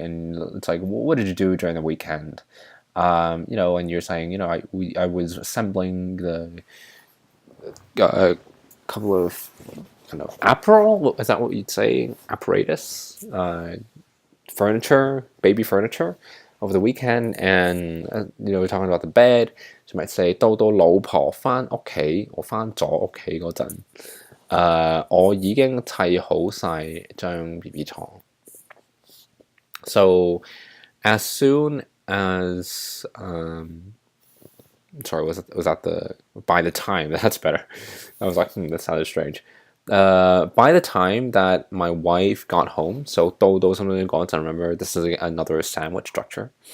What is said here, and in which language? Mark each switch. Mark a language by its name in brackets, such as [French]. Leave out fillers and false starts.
[English] And it's like, what did you do during the weekend? And you're saying, I was assembling a couple of apparel. Is that what you'd say? Apparatus, furniture, baby furniture, over the weekend, and we're talking about the bed. So you might say [Cantonese] 到老婆返屋企，我返咗屋企嗰陣，我已經砌好晒張 BB 床. [English] So as soon as sorry, was that the by the time? That's better. I was like, that sounded strange. By the time that my wife got home, so [Cantonese] 到 [English] something got, I remember this is another sandwich structure.